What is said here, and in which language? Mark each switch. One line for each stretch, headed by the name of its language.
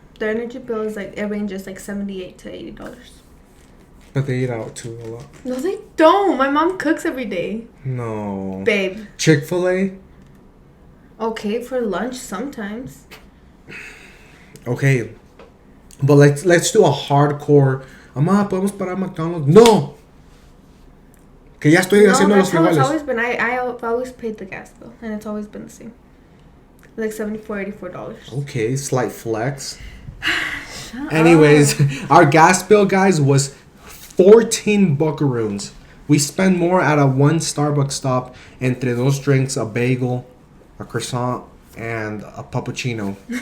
English: Their energy bill is it ranges like $78 to $80. But they eat out too a lot. No, they don't. My mom cooks every day. No. Babe. Chick-fil-A? Okay, for lunch sometimes. Okay. But let's do a hardcore.
Spanish: Mamá, ¿podemos parar a McDonald's? No. Que ya estoy haciendo los
English: that's how it's
Spanish: frijoles.
English: always been. I've always paid the gas bill, and it's always been the same. Like $74, $84. Okay, slight flex. Anyways, our gas bill, guys, was 14 buckaroons. We spend more at a one Starbucks stop entre those drinks, a bagel, a croissant, and a puppuccino.